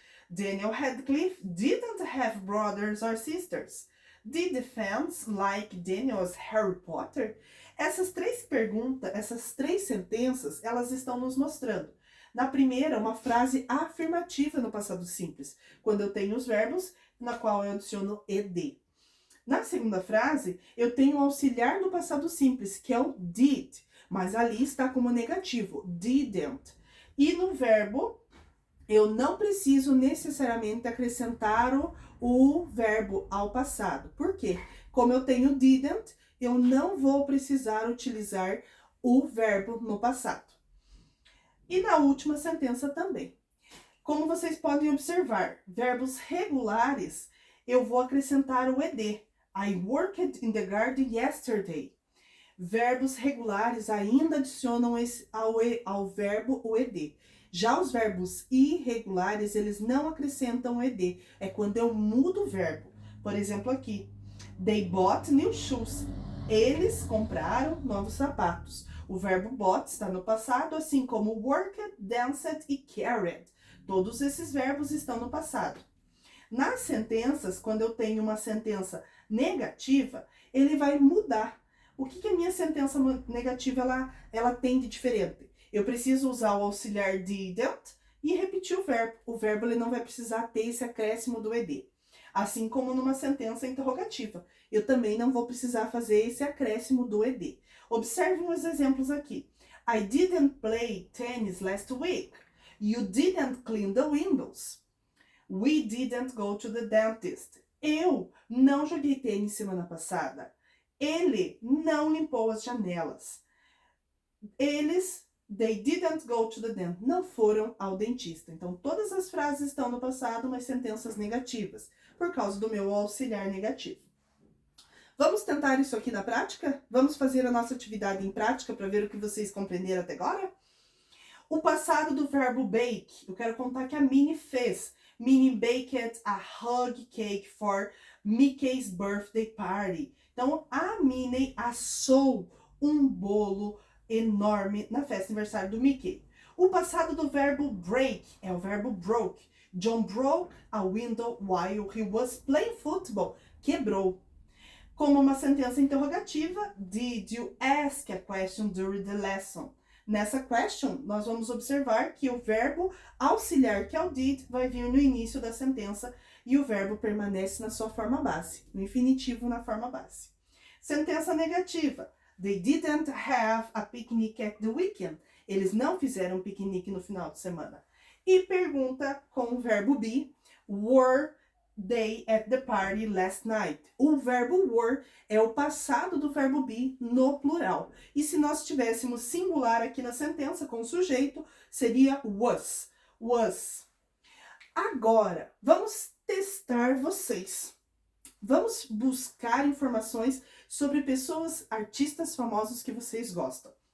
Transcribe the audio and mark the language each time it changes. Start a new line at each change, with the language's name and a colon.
English: Daniel Radcliffe didn't have brothers or sisters. Did the fans like Daniel's Harry Potter?
Portuguese: Essas 3 perguntas, essas 3 sentenças, elas estão nos mostrando. Na primeira, uma frase afirmativa no passado simples, quando eu tenho os verbos na qual eu adiciono ed. Na segunda frase, eu tenho o auxiliar no passado simples, que é o did, mas ali está como negativo, didn't. E no verbo, eu não preciso necessariamente acrescentar o verbo ao passado. Por quê? Como eu tenho didn't, eu não vou precisar utilizar o verbo no passado. E na última sentença também. Como vocês podem observar, verbos regulares, eu vou acrescentar o ed.
English: I worked in the garden yesterday.
Portuguese: Verbos regulares ainda adicionam ao verbo o ed. Já os verbos irregulares, eles não acrescentam o ed. É quando eu mudo o verbo. Por exemplo, aqui.
English: They bought new shoes.
Portuguese: Eles compraram novos sapatos. O verbo bought está no passado, assim como worked, danced e carried. Todos esses verbos estão no passado. Nas sentenças, quando eu tenho uma sentença negativa, ele vai mudar. O que a minha sentença negativa ela tem de diferente? Eu preciso usar o auxiliar didn't e repetir o verbo. O verbo ele não vai precisar ter esse acréscimo do ed. Assim como numa sentença interrogativa. Eu também não vou precisar fazer esse acréscimo do ed. Observem os exemplos aqui.
English: I didn't play tennis last week. You didn't clean the windows. We didn't go to the dentist.
Portuguese: Eu não joguei tênis semana passada. Ele não limpou as janelas.
English: They didn't go to the dentist.
Portuguese: Não foram ao dentista. Então, todas as frases estão no passado, mas sentenças negativas, por causa do meu auxiliar negativo. Vamos tentar isso aqui na prática? Vamos fazer a nossa atividade em prática para ver o que vocês compreenderam até agora? O passado do verbo bake, eu quero contar que a Minnie fez.
English: Minnie baked a hug cake for Mickey's birthday party.
Portuguese: Então, a Minnie assou um bolo enorme na festa de aniversário do Mickey. O passado do verbo break é o verbo broke.
English: John broke a window while he was playing football.
Portuguese: Quebrou. Como uma sentença interrogativa,
English: did you ask a question during the lesson?
Portuguese: Nessa question, nós vamos observar que o verbo auxiliar, que é o did, vai vir no início da sentença e o verbo permanece na sua forma base, no infinitivo na forma base. Sentença negativa.
English: They didn't have a picnic at the weekend.
Portuguese: Eles não fizeram um piquenique no final de semana. E pergunta com o verbo be.
English: Were they at the party last night?
Portuguese: O verbo were é o passado do verbo be no plural. E se nós tivéssemos singular aqui na sentença com o sujeito, seria was. Was. Agora, vamos testar vocês. Vamos buscar informações sobre pessoas, artistas famosos que vocês gostam.